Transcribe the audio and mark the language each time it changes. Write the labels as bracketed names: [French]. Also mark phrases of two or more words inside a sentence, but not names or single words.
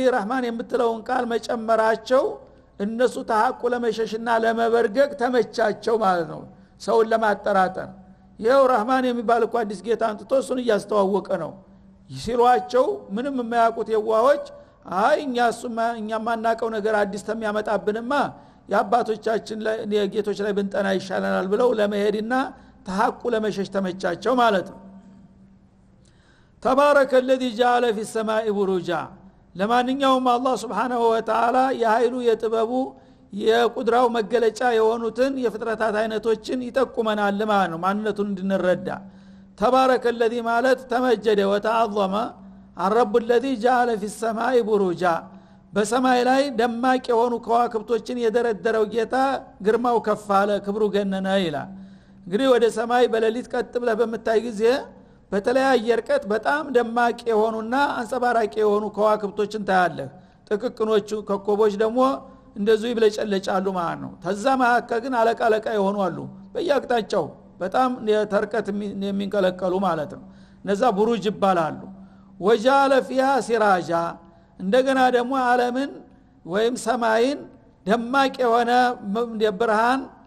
[Amharic] ረህማን የምትለውን ቃል መጨመራቸው እነሱ ተሐቁ ለመሸሽና ለመበርገግ ተመቻቸው ማለት ነው ሰውን ለማጠራጠር ይሄው ረህማን የሚባል እኮ አዲስ ጌታ አንጥቶ እሱን እያስተዋወቀ ነው ሲሏቸው ምንም የማያውቁት የዋሆች አይ እኛ ማናቀው ነገር አዲስ ተሚያመጣብንማ የአባቶቻችን ጌቶች ላይ ብንጠና ይሻለናል ብለው ለመሄድና ተሐቁ ለመሸሽ ተመቻቸው ማለት ነው [Arabic] تبارك الذي جعل في السماء بروجا [Amharic] ለማንኛውም አላህ [Arabic] سبحانه وتعالى [Amharic] የኃይሉ የጥበቡ የቁድራው መገለጫ የሆኑትን የፍጥረታት አይነቶችን ይጠቁመናል ማለት ነው ማንነቱን እንድንረዳ [Arabic] تبارك الذي [Amharic] ማለት [Arabic] تمجد وتعاظم الرب الذي جعل في السماء بروجا [Amharic] በሰማይ ላይ ደማቅ የሆኑ ከዋክብቶችን የደረደረው ጌታ ግርማው ከፋለ ክብሩ ገነነ ይላል እንግዲህ ወደ ሰማይ በሌሊት ቀጥ ብለህ በመታይ ጊዜ በተለያየ ርቀት በጣም ደማቅ የሆኑና አንጸባራቂ የሆኑ ከዋክብቶችን ታያለህ ጥቅቅኖቹ ኮከቦች ደግሞ እንደዚህ ይብለጨለጫሉ ማለት ነው። ተዛ መካከል ግን አለቃ የሆኑ አሉ በየአቅጣጫው በጣም ተርቀት የሚንቀለቀሉ ማለት ነው። እነዛ ቡሩጅ ይባላሉ። [Arabic] وجعل فيها سراجا [Amharic] እንደገና ደግሞ ዓለምን ወይም ሰማይን ደማቅ የሆነ ብርሃን